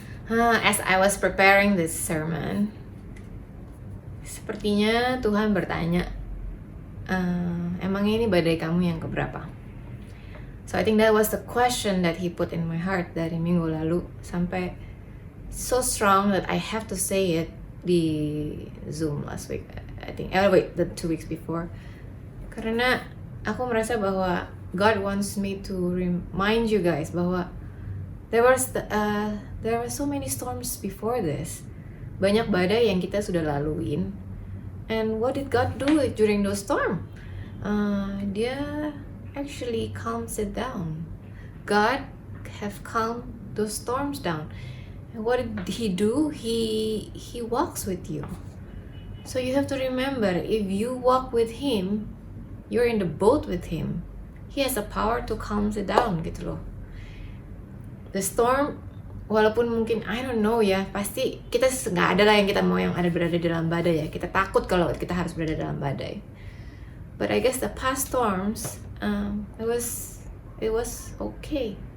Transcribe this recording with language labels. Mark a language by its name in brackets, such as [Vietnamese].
[English] As I was preparing this sermon, [Indonesian] sepertinya Tuhan bertanya, emangnya ini badai kamu yang keberapa? [English] So I think that was the question that He put in my heart [Indonesian] dari minggu lalu, [English] sampai so strong that I have to say it di Zoom last week, I think. The 2 weeks before. [Indonesian] Karena aku merasa bahwa [English] God wants me to remind you guys bahwa there were so many storms before this. [Indonesian] Banyak badai yang kita sudah laluin. [English] And what did God do during those storms? [Indonesian] Dia [English] actually calms it down. God have calmed those storms down. And what did He do? He walks with you. So you have to remember, if you walk with Him, you're in the boat with Him. He has the power to calm it down gitu loh. The storm, [Indonesian] walaupun mungkin [English] I don't know [Indonesian] ya, pasti kita nggak ada lah yang kita mau yang ada berada dalam badai ya. Kita takut kalau kita harus berada dalam badai. [English] But I guess the past storms, it was okay.